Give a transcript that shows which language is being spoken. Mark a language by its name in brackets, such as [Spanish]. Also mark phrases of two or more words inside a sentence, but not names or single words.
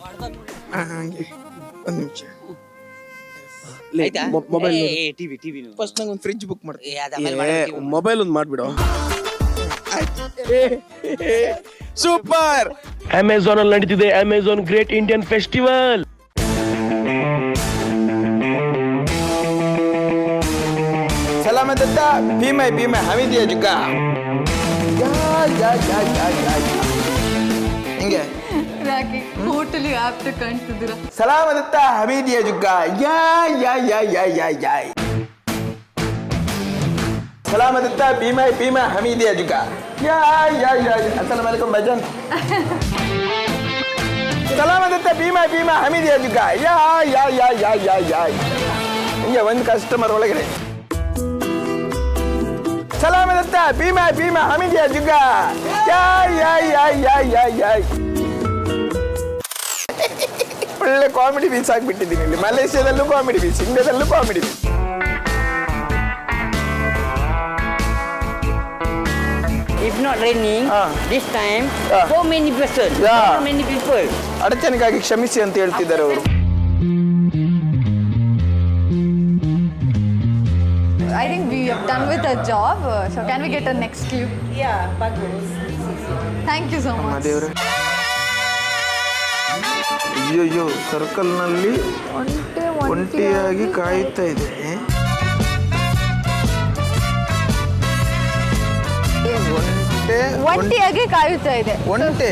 [Kannada] ಹಂಗೆ ಒಂದ್ ನಿಮಿಷ. ಮೊಬೈಲ್ ಟಿವಿ ಫಸ್ಟ್ ನಂಗೆ ಒಂದು [English] fridge book [Kannada] ಮಾಡು. ಮೊಬೈಲ್ ಒಂದು ಮಾಡ್ಬಿಡು. ಸೂಪರ್. ಅಮೆಝಾನ್ ಅಲ್ಲಿ ನಡೀತಿದೆ ಅಮೆಝಾನ್ ಗ್ರೇಟ್ ಇಂಡಿಯನ್ ಫೆಸ್ಟಿವಲ್. [Malay] Selamat datang, Bimai Hamidia juga. [Kannada] ಹಿಂಗೆ ರಾಕಿ [English] totally apt [Kannada] ಕಾಣ್ತಿದ್ದೀರಾ. [Malay] Selamat datang Hamidia juga. Ya. Selamat datang Bimai Hamidia juga. Ya. Assalamualaikum Bajan. Selamat datang Bimai Hamidia juga. Ya. [Kannada] ಹಿಂಗೆ ಒಂದು ಕಸ್ಟಮರ್ ಒಳಗಡೆ. [Malay] Selamat datang Bimai Hamidia juga. Ya. [Kannada] ಒಳ್ಳೆ [English] comedy piece [Kannada] ಆಗ್ಬಿಟ್ಟಿದ್ದೀನಿ ಇಲ್ಲಿ. ಮಲೇಷ್ಯಾದಲ್ಲೂ [English] comedy piece, [Kannada] ಇಂಡಿಯಾದಲ್ಲೂ [English] comedy piece. If not raining, this time, so many persons, so many people. [Kannada] ಅಡಚಣೆಗಾಗಿ ಕ್ಷಮಿಸಿ ಅಂತ ಹೇಳ್ತಿದ್ದಾರೆ ಅವರು. [English] I think we have done with our job. So can we get a next clue? Yeah, bagus. Thank you so much. [Kannada] ದೇವ್ರೆ, ಅಯ್ಯೋ ಸರ್ಕಲ್ ನಲ್ಲಿ ಒಂಟಿಯಾಗಿ ಕಾಯುತ್ತಾ ಇದೆ. ಒಂಟಿಯಾಗಿ ಕಾಯುತ್ತಾ ಇದೆ. ಒಂಟೆ